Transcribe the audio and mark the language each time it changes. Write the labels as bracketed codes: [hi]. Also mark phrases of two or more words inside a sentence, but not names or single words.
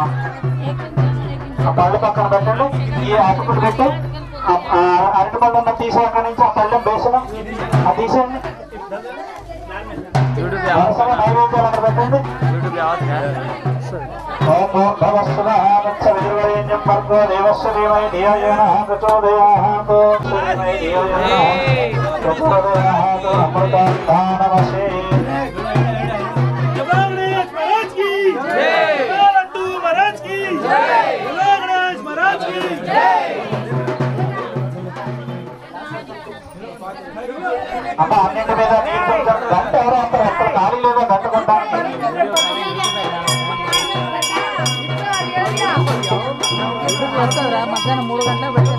[te] ఆ పళ్ళు పక్కన పెట్టండి. ఈ అటుకులు పెట్టి అరటి పళ్ళు ఉన్న తీసి అక్కడి నుంచి ఆ పళ్ళెం వేసిన అది తీసేయండి. వరుసగా నైవేద్యాలు అక్కడ పెట్టండి. [sa] ఓం భూర్భువస్సునః తత్సవితుర్వరేణ్యం భర్గో దేవస్య ధీమహి ధియో యో నః ప్రచోదయాత్. ధియో యో నః ప్రచోదయాత్. అమృతాధానవశే. [hi] जलो गणेश महाराज की जय, जलो लड्डू महाराज की जय, जलो गणेश महाराज की जय. [te] అమ్మ అన్నింటి మీద నీళ్ళు కొంచెం గంట ఎవరో అంటారు. ఎక్కడ ఖాళీ లేదో గంట కొట్టాలి. మధ్యాహ్నం 3 గంటలకు పెట్టేస్తాను.